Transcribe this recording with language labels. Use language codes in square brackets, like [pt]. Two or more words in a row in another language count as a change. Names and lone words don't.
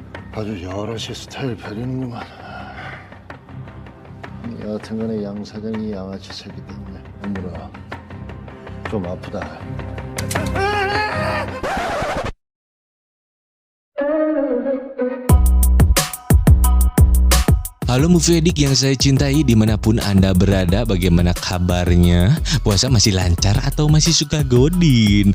[ko] 아주 여럿이 스타일 벼리는구만. 여하튼간에 양 사장이 양아치 새끼 때문에 엄물아 좀 아프다. [id] Halo [en] movie addict [id] yang saya cintai dimanapun Anda berada, bagaimana kabarnya? Puasa masih lancar atau masih suka godin?